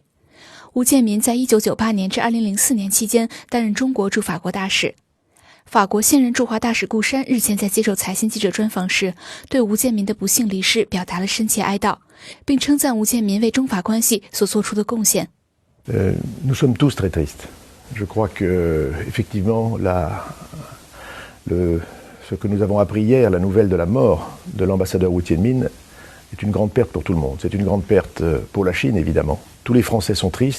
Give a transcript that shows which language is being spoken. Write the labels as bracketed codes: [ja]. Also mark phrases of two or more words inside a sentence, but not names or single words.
[zh] 吴建民在1998年至2004年期间担任中国驻法国大使。法国现任驻华大使顾山日前在接受财新记者专访时，对吴建民的不幸离世表达了深切哀悼，并称赞吴建民为中法关系所做出的贡献。 [fr] Nous sommes tous très tristes. Je crois que, effectivement, ce que nous avons appris hier, la nouvelle de la mort de l'ambassadeur Wu Tianmin, est une grande perte pour tout le monde. C'est une grande perte pour la Chine, évidemment. Tous les Français sont tristes.